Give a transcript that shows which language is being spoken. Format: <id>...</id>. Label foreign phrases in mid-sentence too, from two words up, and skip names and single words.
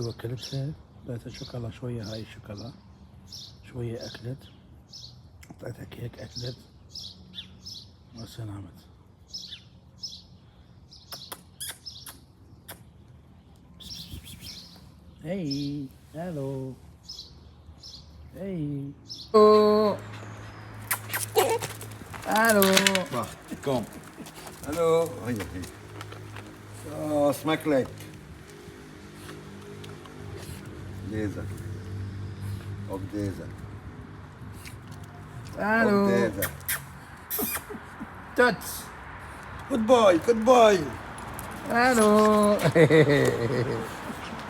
<ar>وكلتها، اعطيتها شوكولا شوية، هاي الشوكولا شوية أكلت، اعطيتها كيك أكلت، وهسه نامت. هاي هالو، هاي هالو.</ar> <nl>Kom. Hallo. Hier. Zo, smakelijk. Deze. Ook deze. هالو Ook deze. توتس.</nl> <en>Good boy, good boy.</en> <nl>هالو</nl>